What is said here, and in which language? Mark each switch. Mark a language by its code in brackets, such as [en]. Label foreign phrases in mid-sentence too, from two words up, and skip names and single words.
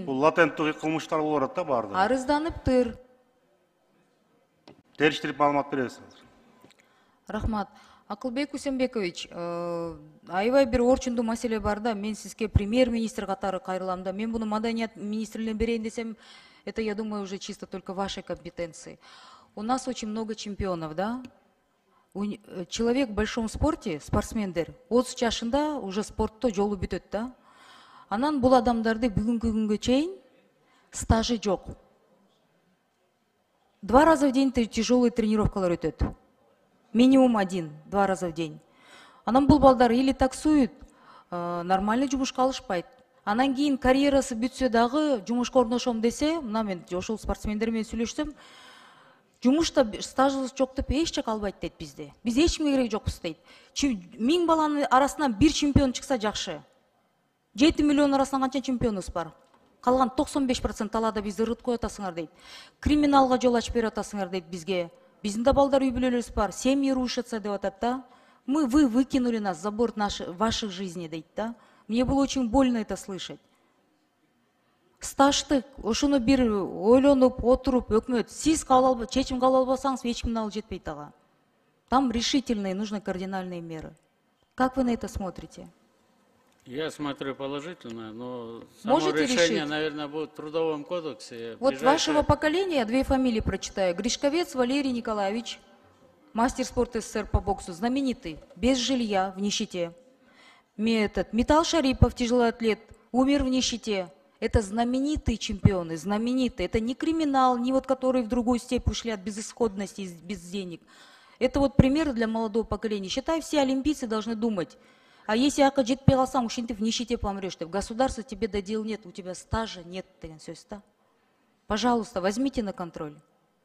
[ky] Бул латенттүү кылмыштар болуп атат да бардыгы. Арызданыптыр. Териштирип маалымат беребиз. Рахмат. Акылбек Усенбекович, аябай бир орчундуу маселе бар да, мен сизге премьер-министр катары кайрылам да. Мен буну маданият министрлигине берейин десем, [ru] это, я думаю, уже чисто только вашей компетенции. У нас очень много чемпионов, да? Человек в большом спорте, [ky] спортсмендер, 30 жашында уже спортто жолу бүтөт да. Анан бул адамдарды бүгүнкү күнгө чейин стажы жок. [ru] 2 раза в день тяжелые [ky] тренировкалар өтөт. [ru] Минимум 1-2 раза в день. [ky] Анан бул балдар [ru] или таксуют, [ky] нормально жумушка алышпайт. Анан кийин карьерасы бүтсө дагы жумушка орношом десе, мына мен ошол спортсмендер менен сүйлөшсөм, жумушта стажыбыз жок деп эч жака албайт дейт бизде. Биз эч кимге кереги жокпуз дейт. 1000 баланын арасынан 1 чемпион чыкса жакшы. 7 миллион арасынан канча чемпионубуз бар? Калган 95% талаада бизди ырыт коюп атасыңар дейт. Криминалга жол ачып берип атасыңар дейт бизге. Биздин да балдар үй бүлөлөрүбүз бар, [ru] семьи рушатся [ky] деп атат да. [ru] Вы выкинули нас за борт ваших жизней [ky] дейт да. [ru] Мне было очень больно это слышать. [ky] Стажды, ошону бир ойлонуп, отуруп, өкмөт, сиз чечим кабыл албасаңыз, эч кимдин алып жетпейт ага. [ru] Там решительные, нужны кардинальные меры. Как вы на это смотрите? Я смотрю положительно, но само решение, наверное, будет в Трудовом кодексе. Вот вашего поколения 2 фамилии прочитаю. Гришковец Валерий Николаевич, мастер спорта СССР по боксу, знаменитый, без жилья, в нищете. Металл Шарипов, тяжелоатлет, умер в нищете. Это знаменитые чемпионы, знаменитые. Это не криминал, не вот которые в другую степь ушли от безысходности, без денег. Это вот пример для молодого поколения. Считай, все олимпийцы должны думать. А если [ky] ака жетпей калсаң, ушинтип [ru] в нищете помрешь, деп государство тебе до дел нет, у тебя стажа нет [ky] деген сөз да. [ru] Пожалуйста, возьмите на контроль.